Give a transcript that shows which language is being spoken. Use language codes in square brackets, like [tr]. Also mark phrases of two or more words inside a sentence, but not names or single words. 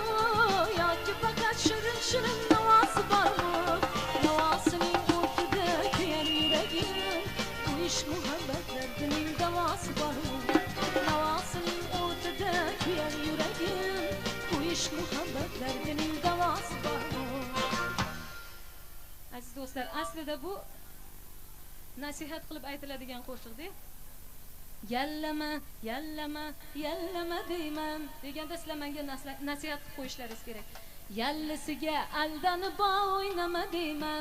[tr] Yoki fakat şirin şirin havası var mı? Havasının ortada kıyan yüreğim, bu iş muhabbetlerinin davası var mı? Havasının ortada kıyan yüreğim, bu iş muhabbetlerinin davası var mı? [uz] Aziz do'stlar, aslida bu nasihat qilib aytiladigan qo'shiqda yallama, yallama, yallama deyman deganda sizlar menga nasihat qilib qo'yishlaringiz kerak. Yallisiga aldanib o'ynama deyman.